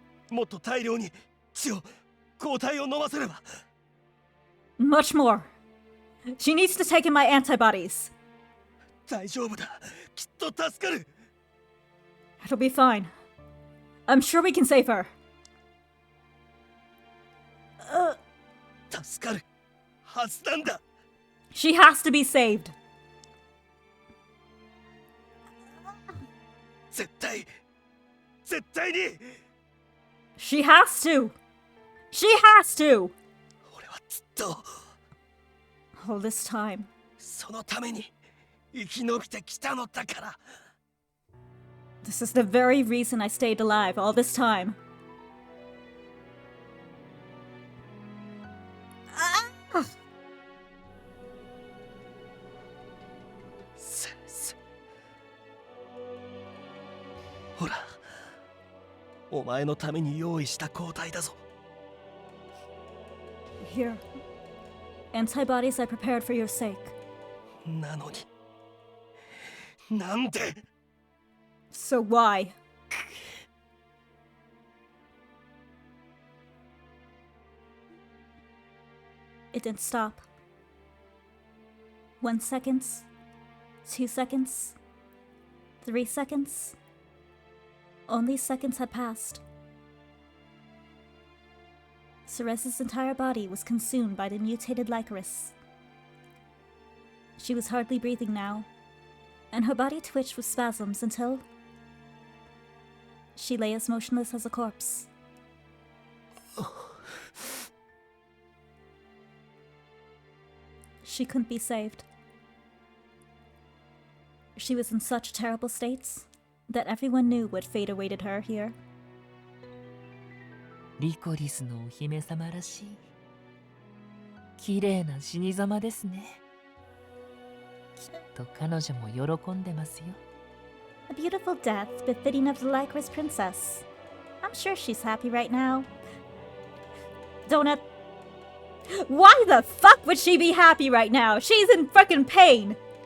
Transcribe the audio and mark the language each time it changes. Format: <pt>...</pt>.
<ja>もっと大量に血を、抗体を飲ませれば。</ja> <en>Much more. She needs to take in my antibodies.</en> <ja>大丈夫だ。きっと助かる。</ja> <en>It'll be fine. I'm sure we can save her.</en> <ja>助かるはずなんだ。</ja> <en>She has to be saved.</en> <ja>絶対に。</ja> <en>She has to. She has to.</en> <ja>俺はずっと</ja> <en>All this time.</en> <ja>そのために生き延びてきたのだから。</ja> <en>This is the very reason I stayed alive all this time. Sis.</en> <ja>ほら、お前のために用意した抗体だぞ。</ja> <en>Here. Antibodies I prepared for your sake. なのに、なんで So why? It didn't stop. 1 second, 2 seconds, 3 seconds. Only seconds had passed. Ceres's entire body was consumed by the mutated Lycoris. She was hardly breathing now, and her body twitched with spasms until she lay as motionless as a corpse. She couldn't be saved. She was in such terrible states that everyone knew what fate awaited her here.</en> <ja>リコリスのお姫様らしい綺麗な死に様ですね。きっと彼女も喜んでますよ。</ja> <en>A beautiful death befitting of the Lycoris princess. I'm sure she's happy right now. Donut. Why the fuck would she be happy right now? She's in fucking pain.</en>